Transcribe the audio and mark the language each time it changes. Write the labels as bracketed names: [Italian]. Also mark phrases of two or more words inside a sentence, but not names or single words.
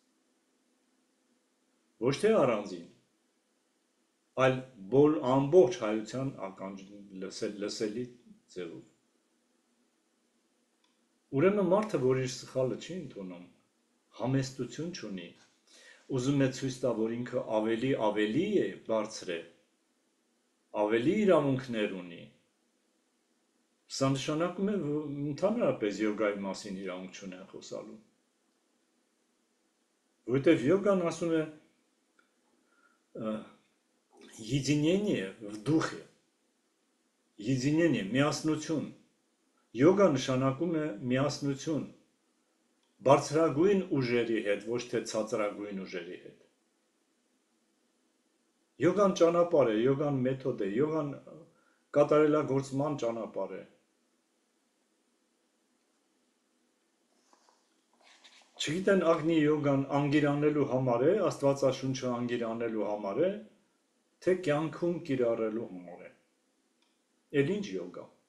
[Armenian] Ոչ թե առանձին, այլ ամբողջ հայության լսելի ձևով։ Ուրեմն մարդը, որ իր սխալը չի ընդունում, համեստություն չունի, ուզում է ցույց տա, որ ինքը ավելի է բարձր է, ավելի իրավունքներ ունի։ Սա նշանակում է ընդհանրապես յոգայի մասին իրավունք չունեն խոսալու։ Որովհետև յոգան ասում է [Russian] единение в духе, единение, [Armenian] միասնություն։ Յոգա նշանակում է միասնություն, բարձրագույն ուժերի հետ, ոչ թե ցածրագույն ուժերի հետ։ Յոգան ճանապարհ է, յոգան մեթոդ է, յոգան կատարելագործման ճանապարհ է։ Չգիտեն ագնի յոգան անգիրանելու համար է, Աստվածաշունչը անգիրանելու համար է, թե կյանքում կիրառելու համար է։ Էլ ինչ յոգա։